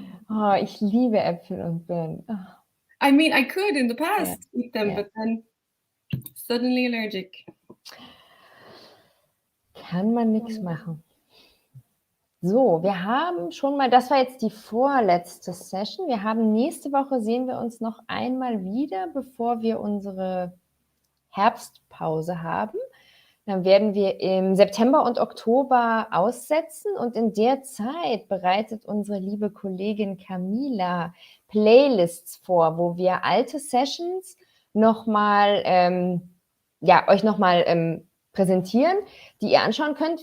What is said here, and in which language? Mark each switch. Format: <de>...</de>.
<de>Oh, ich liebe Äpfel und Birnen. Oh.</de> <en>I mean, I could in the past eat them, but then suddenly allergic.</en> <de>Kann man nichts machen. So, wir haben schon mal, das war jetzt die vorletzte Session. Wir haben nächste Woche, sehen wir uns noch einmal wieder, bevor wir unsere Herbstpause haben. Dann werden wir im September und Oktober aussetzen und in der Zeit bereitet unsere liebe Kollegin Camila Playlists vor, wo wir alte Sessions nochmal, euch nochmal präsentieren, die ihr anschauen könnt.</de>